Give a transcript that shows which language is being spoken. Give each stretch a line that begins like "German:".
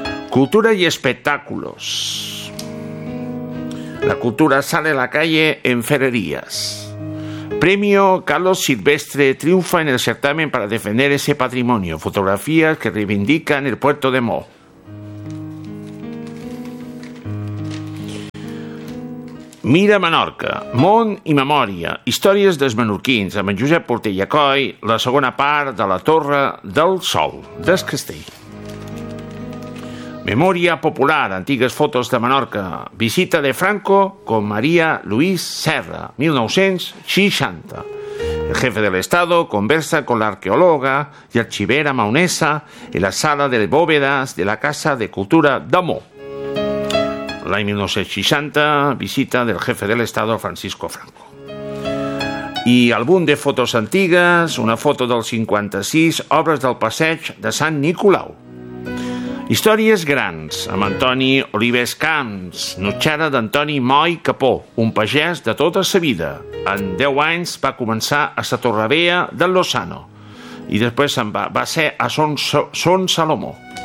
Spanish: Cultura y espectáculos. La cultura sale a la calle en Ferrerías. Premio Carlos Silvestre triunfa en el certamen para defender ese patrimonio. Fotografías que reivindican el puerto de Mo.
Catalan: Mira Menorca, món i memòria, històries dels menorquins, amb en Josep Portella Coy, la segona part de la Torre del Sol, des Castell. Memòria popular, antigues fotos de Menorca.
Spanish: Visita de Franco con María Luis Serra, 1960. El jefe del Estado conversa con la arqueóloga y archivera maonesa en la sala de bóvedas de la Casa de Cultura d'Amo.
Catalan: L'any 1960,
Spanish: visita del jefe del Estado Francisco Franco.
Catalan: I àlbum de fotos antigues, una foto del 56, obres del passeig de Sant Nicolau. Històries grans, amb Antoni Olives Camps, nutxada d'Antoni Moi Capó, un pagès de tota sa vida. En 10 anys va començar a sa Torrevella del Lozano i després va ser a Son Salomó.